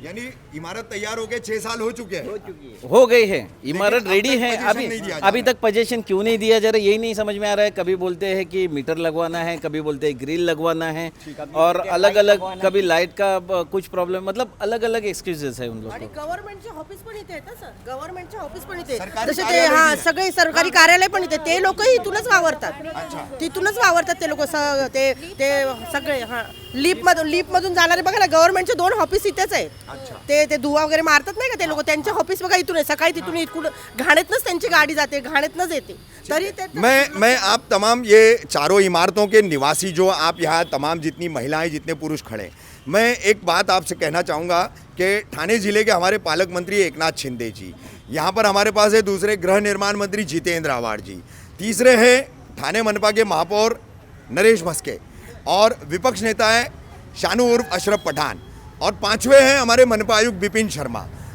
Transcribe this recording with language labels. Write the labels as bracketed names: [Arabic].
[Hindi] यानी इमारत तैयार हो गए, 6 साल हो चुके हैं, हो गए हैं, इमारत रेडी है। अभी तक पोजीशन क्यों नहीं दिया जा रहा, यही नहीं समझ में आ रहा है। कभी बोलते हैं कि मीटर लगवाना है, कभी बोलते हैं ग्रिल लगवाना है, और अलग अलग, कभी लाइट का कुछ प्रॉब्लम, मतलब अलग अलग एक्सक्यूजेस है उन लोग को। [Marathi] गव्हर्नमेंटचे ऑफिस पण इथे आहेत सर, गव्हर्नमेंटचे ऑफिस पण इथे, जसे ते हा सगळे सरकारी कार्यालय पण इथे, ते लोक इथूनच वावरतात, तिथूनच वावरतात ते लोक तिथं ते ते सगळे हां लिफ्टमधून जाणारे बघा ना, गव्हर्नमेंटचे 2 ऑफिस इथेच आहेत. ते धुवा वगैरे मारतात नाही का ते लोक, त्यांचे ऑफिस बघा इथून आहे. सकाळी तिथून इथून घाणेतनंच त्यांची गाडी जाते, घाणेतनंच येते. तरी ते [Hindi] मैं आप तमाम ये चारों इमारतों के निवासी जो आप यहाँ तमाम जितनी महिलाएं जितने पुरुष खड़े हैं, मैं एक बात आपसे कहना चाहूँगा कि ठाणे ज़िले के हमारे पालक मंत्री एकनाथ शिंदे जी, यहाँ पर हमारे पास है दूसरे गृह निर्माण मंत्री जितेंद्र आव्हाड जी, तीसरे हैं ठाणे मनपा के महापौर नरेश मस्के, और विपक्ष नेता है शानू उर्फ अशरफ पठान, और पांचवें हैं हमारे मनपा आयुक्त विपिन शर्मा।